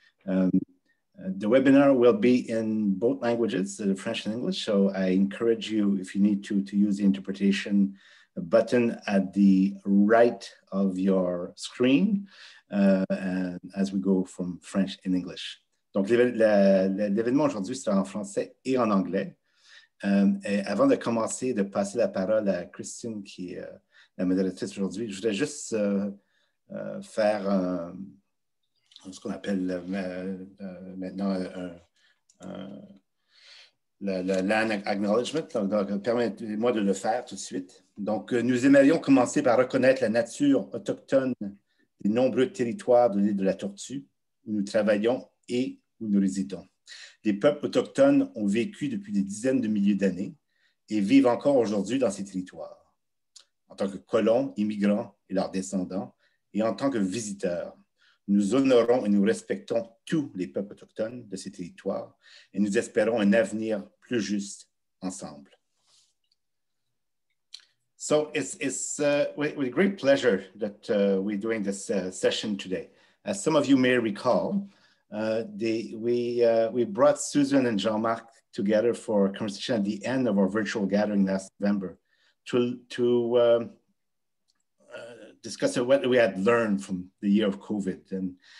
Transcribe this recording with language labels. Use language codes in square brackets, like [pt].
[en] The webinar will be in both languages, French and English, so I encourage you, if you need to use the interpretation button at the right of your screen and as we go from French and English. [fr] Donc, l'événement aujourd'hui sera en français et en anglais. Et avant de commencer, de passer la parole à Christine, qui est la modératrice aujourd'hui, je voudrais juste faire ce qu'on appelle maintenant le land acknowledgement. Donc, permettez-moi de le faire tout de suite. Donc, nous aimerions commencer par reconnaître la nature autochtone des nombreux territoires de l'île de la Tortue où nous travaillons et où nous résidons. Les peuples autochtones ont vécu depuis des dizaines de milliers d'années et vivent encore aujourd'hui dans ces territoires. En tant que colons, immigrants et leurs descendants, et en tant que visiteurs, nous honorons et nous respectons tous les peuples autochtones de ces territoires et nous espérons un avenir plus juste ensemble. [en] So it's with great pleasure that we're doing this session today. As some of you may recall, we brought Susan and Jean-Marc together for a conversation at the end of our virtual gathering last November to discuss what we had learned from the year of COVID.